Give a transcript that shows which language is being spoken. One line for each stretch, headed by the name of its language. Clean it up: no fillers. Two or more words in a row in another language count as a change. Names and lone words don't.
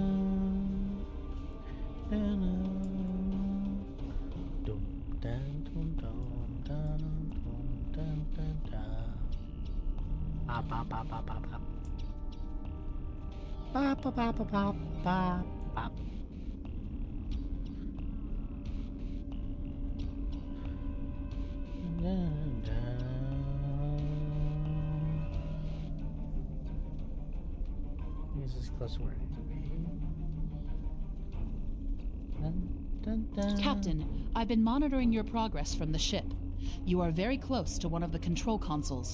English: Na, na. Dum, dun, dum, dum, dun, dum, dun, dun, dun. Bop, bop, bop, bop, bop, bop. Bop, bop, bop, bop, bop, bop, bop. Dun, dun. This is close to where I need to be. Dun, dun, dun. Captain, I've been monitoring your progress from the ship. You are very close to one of the control consoles.